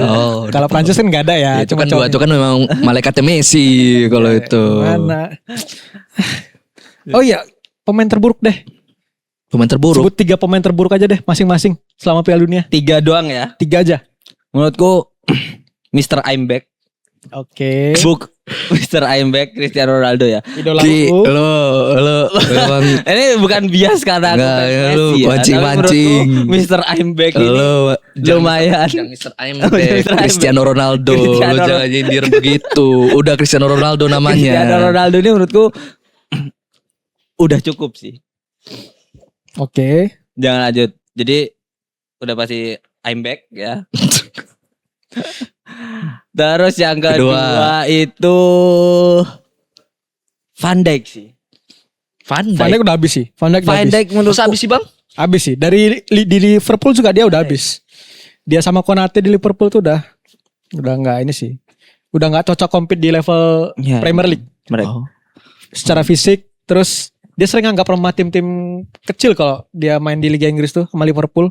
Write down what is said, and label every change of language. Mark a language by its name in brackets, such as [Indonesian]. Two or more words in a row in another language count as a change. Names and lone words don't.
[Indonesian] Oh, Kalau De Paul. Prancis kan nggak ada ya. Itu kan dua itu kan memang malaikatnya Messi kalau itu. Mana? Oh iya, pemain terburuk deh. Pemain terburuk. Sebut 3 pemain terburuk aja deh masing-masing selama Piala Dunia. 3 doang ya. 3 aja. Menurutku Mr. I'm back. Oke. Book Mr. I'm back Cristiano Ronaldo ya. Idola Ki, lu. lo memang Ini bukan bias karena aku Nggak, fans ya, lu Messi ya. mancing-mancing. Tapi menurutku Mr. I'm back ini lo lumayan. Jangan Mr. I'm Oh, back, Mr. I'm Cristiano Ronaldo. Cristiano Lo jangan nyindir begitu. Udah Cristiano Ronaldo namanya. Cristiano Ronaldo ini menurutku udah cukup sih. Oke. Jangan lanjut. Jadi udah pasti I'm back ya. Terus yang kedua itu Van Dijk sih. Van Van Dijk Dijk. udah habis sih. Van Dijk udah Van habis. Dijk menurut Masa habis sih bang? Habis sih. Di Liverpool juga dia udah habis. Dia sama Konate di Liverpool tuh udah nggak ini sih. Udah nggak cocok compete di level Ya, Premier League mereka. Oh. secara fisik. Terus dia sering anggap remah tim-tim kecil kalau dia main di Liga Inggris tuh sama Liverpool.